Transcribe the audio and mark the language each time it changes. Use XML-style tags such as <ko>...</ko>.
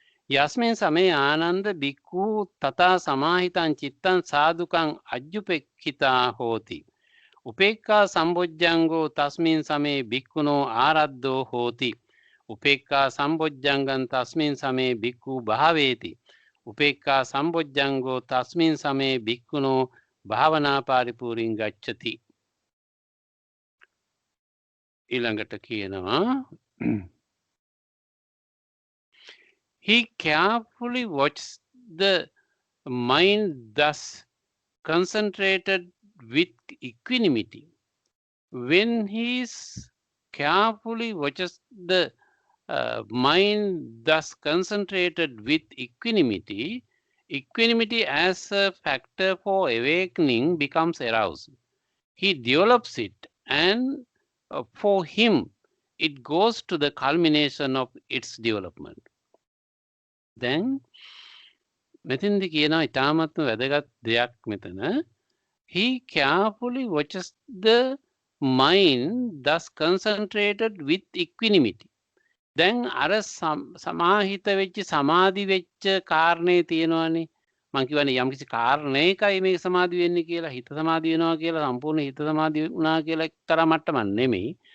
<pi>යස්මින් සමේ ආනන්ද බික්ඛු තථා සමාහිතං චිත්තං සාදුකං අජ්ජුපෙක්ඛිතා හෝති උපේක්ඛා සම්බොජ්ජංගෝ තස්මින් සමේ බික්ඛුනෝ ආරද්ධෝ හෝති උපේක්ඛා සම්බොජ්ජංගං තස්මින් සමේ බික්ඛු භාවේති උපේක්ඛා සම්බොජ්ජංගෝ තස්මින් සමේ බික්ඛුනෝ භාවනා පරිපූර්ණං ගච්ඡති.</pi> <si>ඊළඟට කියනවා</si> <en>he carefully watches the mind thus concentrated with equanimity. When he carefully watches the mind thus concentrated with equanimity, equanimity as a factor for awakening becomes aroused. He develops it and for him it goes to the culmination of its development.</en> <si>Then මෙතෙන්දි කියනවා ඊටාමත්ම වැදගත් දෙයක් මෙතන.</si> <en>He carefully watches the mind thus concentrated with equanimity.</en> <si>දැන් අර සමාහිත වෙච්ච සමාධි වෙච්ච කාරණේ තියෙනවානේ. මම කියවනේ යම්කිසි කාරණේකයි මේක සමාධි වෙන්නේ කියලා. හිත සමාධි වෙනවා කියලා සම්පූර්ණ හිත සමාධි වුණා කියලා එක්තරා මට්ටමක් නෙමෙයි.</si>